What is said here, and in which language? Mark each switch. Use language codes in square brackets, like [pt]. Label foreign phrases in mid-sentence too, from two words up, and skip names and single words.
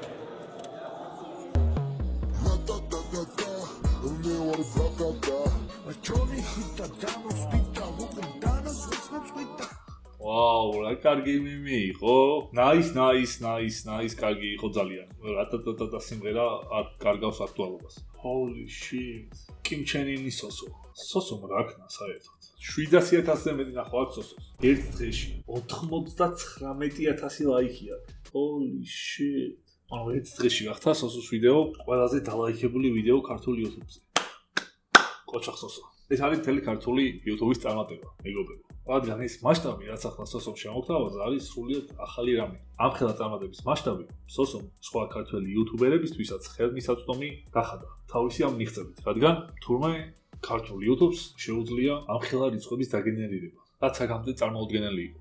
[ka] ვაუ, რა კარგი მიმი იყო. Nice, კარგი იყო ძალიან. რატატატა სიმღერა არ კარგავს აქტუალობას. [en] Holy shit. [ka] Kim Chen-ins სოსო. სოსომ რა ქნა საერთოდ. 700,000-ზე მეტი ნახვა აქვს სოსოს. ერთ დღეში 99,000 ლაიქი აქვს. [en] Holy shit. [ka] ანუ ერთ დღეში გახდა სოსოს ვიდეო ყველაზე დალაიქებული ვიდეო ქართულ YouTube-ზე. კოჩახ სოსო. ეს არის მთელი ქართული YouTube-ის წარმატება, მეგობრებო. რადგან ეს მასშტაბი, რაც ახლა სოსომ შემოგთავაზა, არის სრულიად ახალი რამე. ამ ხელა წარმატების მასშტაბი სოსომ სხვა ქართველი იუთუბერებისთვისაც ხელმისაწვდომი გახადა თავისი ამ მიღწევით, რადგან თურმე ქართულ YouTube-ს შეუძლია ამ ხელა რიცხვების დაგენერირება, რაც საკამთე წარმოუდგენელი იყო.